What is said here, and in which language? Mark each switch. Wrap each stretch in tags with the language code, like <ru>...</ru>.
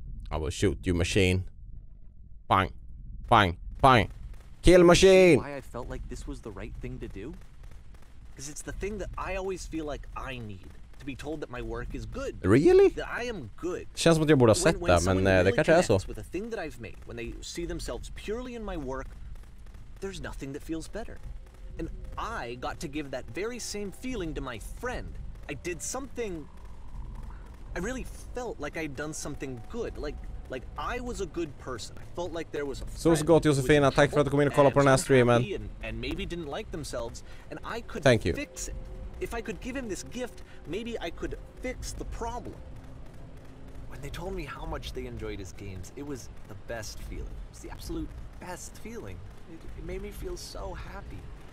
<en>I will shoot you, machine. Bang. Bang. Bang. Kill machine! Why I felt like this was the right thing to do? Because it's the thing that I always feel like I need. To be told that my work is good. Really? That I am good.</en> <sv>Känns som att jag borde ha sett det, men det kanske är så.</sv> <en>With a thing that I've made, when they see themselves purely in my work, there's nothing that feels better. And I got to give that very same feeling to my friend. I did something. I really felt like I'd done something good. Like I was a good person. I felt like there was a friend.</en> <sv>Så gott Josefina, tack för att du kom in och kollade på den här streamen.</sv> <en>And maybe didn't like themselves, and I could fix it. If I could give him this gift, maybe I could fix the problem. When they told me how much they enjoyed his games, it was the best feeling. It was the absolute best feeling. It made me feel so happy.</en>